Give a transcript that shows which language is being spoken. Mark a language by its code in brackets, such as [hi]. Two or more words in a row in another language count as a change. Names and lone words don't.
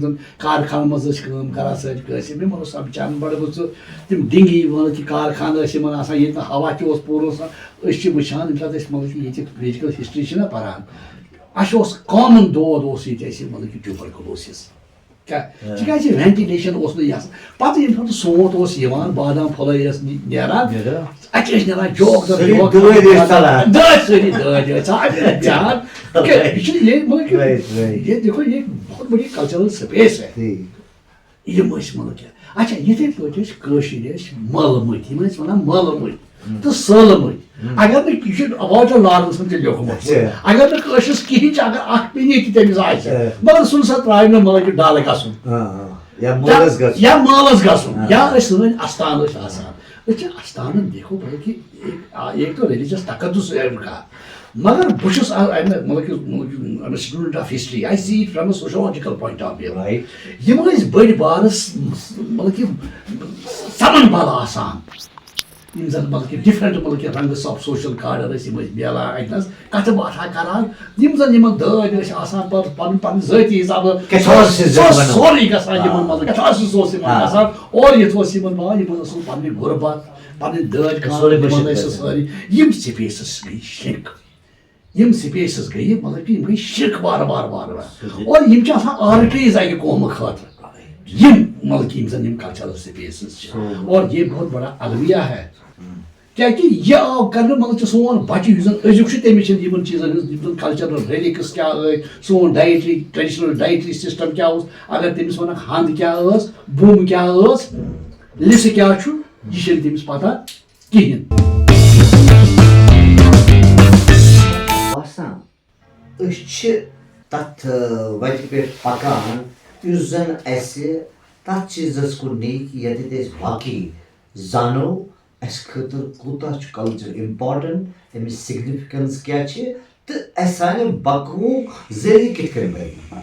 [ks] زن کارخانن منٛز ٲسۍ کٲم کران سٲنۍ کٲشِر یِمن اوس آسان بِچارن بڑٕ بٔژٕ تِم ڈِنگی مطلب کہ کارخانہٕ ٲسۍ یِمن آسان ییٚتہِ نہٕ ہوا تہِ اوس پوٗرٕ آسان أسۍ چھِ وٕچھان ییٚمہِ ساتہٕ أسۍ مطلب کہ ییٚتیُک فِزِکل ہسٹری چھِنہ پران اَسہِ اوس کامن دود اوس ییٚتہِ اَسہِ مطلب کہ ٹیوٗبرکلوسِس کیٛاہ تِکیٛازِ وینٹِلیشن اوس نہٕ یہِ آسان پتہٕ ییٚمہِ ساتہٕ سونٛت اوس یِوان بادام پھٔلے ٲس نیران اَتہِ ٲسۍ نیران جوک دٲدۍ سٲری دٲدۍ ٲسۍ جان یہِ چھُ مطلب کہ [ur] یہ دیکھو یہ بہت بڑی کلچرل سپیس ہے [ks] یِم ٲسۍ مطلب کہِ اچھا یِتھے پٲٹھۍ ٲسۍ کٲشِرۍ ٲسۍ مٲلمٕتۍ یِم ٲسۍ ونان مٲلمٕتۍ تہٕ سٲلمٕتۍ اگر نہٕ یہِ چھُ واٹر لارنس منٛز تہِ لیوکھمُت اگر نہٕ کٲشرِس کِہینۍ چھِ اگر اکھ پیٖنی تہِ تٔمِس آسہِ مگر سُہ نسا ترٛایہِ نہٕ مطلب کہ ڈالہٕ گژھُن یا مٲلس گژھُن یا أسۍ سٲنۍ استان ٲسۍ آسان أسۍ چھِ استانن دیکھو مطلب کہ [ur] ایک تو ریلیجس تقدس کا [ks] مگر بہٕ چھُس مطلب کہ [en] student of history I see it from sociological point of view [ks] یِم ٲسۍ بٔڑۍ بارٕ مطلب کہ سمن بل آسان یم زن مطلب کہ ڈفرنٹ مطلب کہ رنگس آف سوشل کارڈر یم ملان اتنس کتھ باتھا کران یم زن یم دٲدۍ آسان پتہٕ پن پن ذٲتی حساب سورُے گژھان یمن مطلب کیتھارسس اوس یمن گژھان اور یتھ اوس یمن بان یمن اوس پننہِ غربت پنٕنۍ دٲدۍ خانٛدر یمن ٲسۍ سٲری یم سپیسز گٔے شرک یم سپیسز گٔے مطلب کہ یم گٔے شرک بار بار بار بار اور یم چھِ آسان آرٹریز اکہِ قومہٕ خٲطرٕ یم مطلب کہ یم زن یم [en] cultural spaces [ks] چھِ [ur] اور یہ بہت بڑا الویہ ہے کیا کہ یہ آو کرنے [ks] مطلب سون بچہ یُس زن أزیُک چھُ تٔمِس چھِنہٕ یِمن چیٖزن ہٕنٛز یِم زن [en] cultural relics [ks] کیاہ ٲسۍ سون [en] dietary traditional dietary system [ks] کیاہ اوس اگر تٔمِس ونکھ ہند کیاہ ٲس بُم کیاہ ٲس لِسہٕ کیاہ چھُ یہِ چھنہٕ تٔمِس پتہ کِہیٖنۍ. باسان أسۍ چھِ تتھ وتہِ پٮ۪ٹھ پکان یُس زن اسہِ تتھ چیٖزس کُن نی کہِ ییٚتٮ۪تھ أسۍ باقٕے زانو اسہِ خٲطرٕ کوٗتاہ چھُ [en] culture important [ks] امِچ سِگنِفِکینس کیاہ چھِ تہٕ اسہِ سانہِ بقوُک ذٔریعہٕ کِتھ کٔنۍ بنہِ.